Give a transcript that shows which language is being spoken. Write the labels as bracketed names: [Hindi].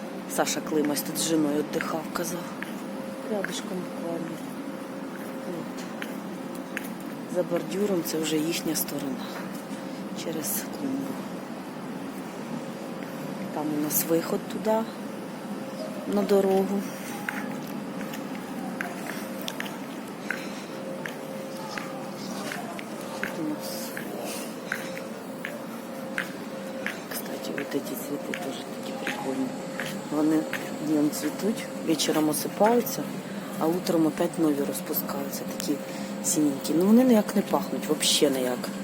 [Russian] Саша Климась тут с женой отдыхал, казав. Рядышком буквально. От. [Ukrainian] За бордюром це вже їхня сторона. Через клумбу. Там у нас виход туди, на дорогу. [Russian] Кстати, вот эти цветы тоже такие прикольные. [Ukrainian] Вони днем цветуть, вечором осипаються, а утром опять нові розпускаються, такі синенькі. Ну вони ніяк не пахнуть, взагалі ніяк.